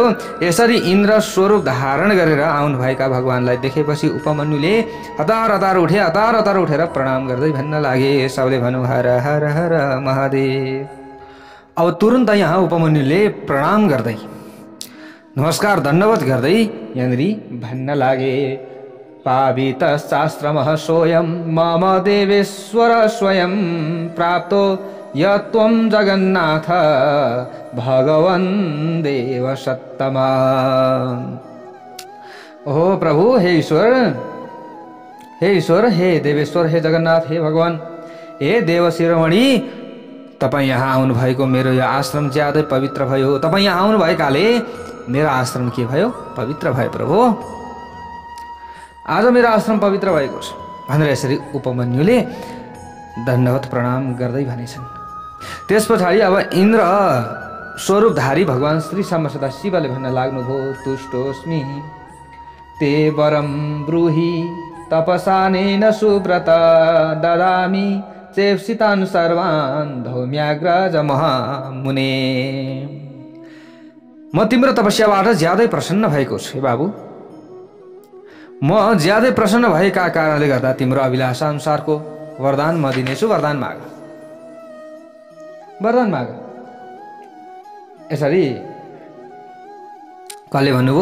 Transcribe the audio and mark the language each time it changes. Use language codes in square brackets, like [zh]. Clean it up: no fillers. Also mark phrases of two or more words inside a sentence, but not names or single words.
[ne] यसरी इन्द्र स्वरूप धारण गरेर आउनुभएका भगवान्लाई देखेपछि उपमन्युले हतार हतार उठेर प्रणाम गर्दै भन्न लागे। सबले भनौँ हर हर हर महादेव। अब तुरुन्त यहाँ उपमन्युले प्रणाम गर्दै नमस्कार दण्डवत गर्दै यहाँनिर भन्न लागे पावित शास्त्रमः [sa] सोऽयं मम देवेश्वर स्वयं प्राप्तो यत्त्वं जगन्नाथ भगवन् देव सत्तमा। [ne] ओहो प्रभु, हे ईश्वर, हे देवेश्वर, हे जगन्नाथ, हे भगवान, हे देव शिरोमणि, तपाईँ यहाँ आउनुभएको मेरो यो आश्रम ज्यादै पवित्र भयो। तपाईँ यहाँ आउनुभएकाले मेरो आश्रम के भयो? पवित्र भयो प्रभु। आज मेरो आश्रम पवित्र भएको छ भनेर यसरी उपमन्युले दण्डवत प्रणाम गर्दै भनेछन्। त्यस पछाडि अब इन्द्र स्वरूपधारी भगवान् श्री सदा शिवले भन्न लाग्नुभयो, [sa] तुष्टोस्मि ते वरम ब्रूहि तपसानेन सुव्रत ददामि चेप्सितान् सर्वान् धौम्याग्रज महामुने। [ne] म तिम्रो तपस्याबाट ज्यादै प्रसन्न भएको छु हे बाबु। म ज्यादै प्रसन्न भएका कारणले गर्दा तिम्रो अभिलाषा अनुसारको वरदान म दिनेछु। वरदान माग, वरदान माग। यसरी कसले भन्नुभयो?